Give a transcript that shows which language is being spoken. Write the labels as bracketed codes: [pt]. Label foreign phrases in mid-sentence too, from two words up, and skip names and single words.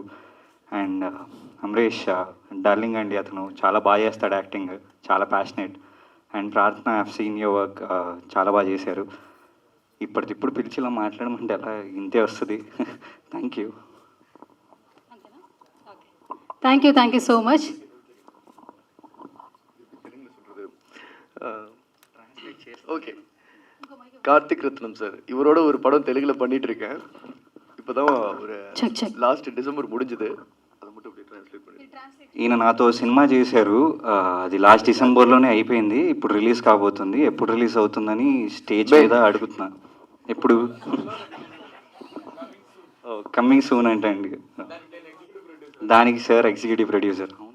[te] అండ్ అమరేష్ డార్లింగ్ అండి, అతను చాలా బాగా చేస్తాడు యాక్టింగ్, చాలా ప్యాషనేట్. అండ్ ప్రార్థన, [en] I have seen your work, [te] చాలా బాగా చేశారు. ఇప్పటికిప్పుడు పిలిచి ఇలా మాట్లాడమంటే ఎలా, ఇంతే వస్తుంది. [en] thank you. thank you so much. [ta] ஓகே, கார்த்திக் ரத்னம் சார், இவரோட ஒரு படம் தெலுங்குல பண்ணிட்டு இருக்கேன். இப்போதான் ஒரு [en] last December [ta] முடிஞ்சது. அதை மட்டும் அப்படியே ట్రాన్స్లేట్ பண்ணி. [te] ఈయన నాతో సినిమా చేశారు, అది లాస్ట్ డిసెంబర్లోనే అయిపోయింది. ఇప్పుడు రిలీజ్ కాబోతుంది. ఎప్పుడు రిలీజ్ అవుతుందని స్టేజ్ మీద అడుగుతున్నా. ఎప్పుడు [en] coming soon [te] అంటే అండి. దానికి సార్ [en] executive producer.